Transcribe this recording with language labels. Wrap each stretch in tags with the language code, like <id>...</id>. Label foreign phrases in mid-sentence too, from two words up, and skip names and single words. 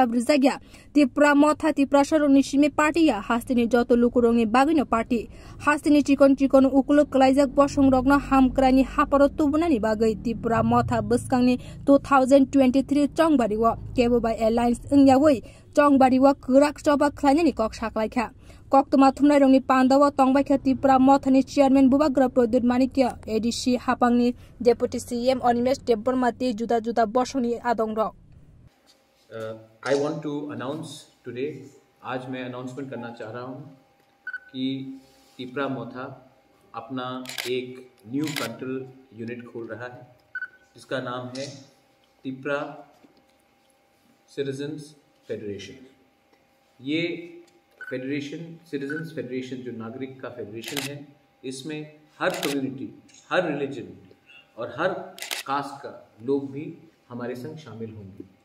<trp>रिजाग्या त्रिपुरा मथा त्रिपुरा सरंनि सिमे पार्टीया हास्तिनि जतो लुकुरंनि बागैनो पार्टी हास्तिनि चिकन चिकन उकुलो कलाइजाक बसं रगन हामक्रानि हापारो तुबनानि बागै त्रिपुरा मथा बस्कांनि 2023 चंगबारी व केबोबाय एलायंस इंयावै चंगबारी व गराक चबा खलायनायनि कक साखलायखा कक्तमा थुमनायरंनि पान्दाव तंबायखा त्रिपुरा मथानि चेयरमैन बुबाग्र प्रद्युत मानिक्य एडीसी हापांनि</trp> <en>deputy CM</en> <trp>अनिमेश देबबर्माति जुदा जुदा बसंनि आदंग</trp> <en>I want to announce today,</en> <hi>आज मैं अनाउंसमेंट करना चाह रहा हूँ कि त्रिपुरा मोथा अपना एक</hi> <en>new frontal unit</en> <hi>खोल रहा है जिसका नाम है तिप्रा सिटीजन्स फेडरेशन। ये फेडरेशन, सिटीजन्स फेडरेशन, जो नागरिक का फेडरेशन है, इसमें हर कम्युनिटी, हर रिलीजन और हर कास्ट का लोग भी हमारे संग शामिल होंगे।</hi>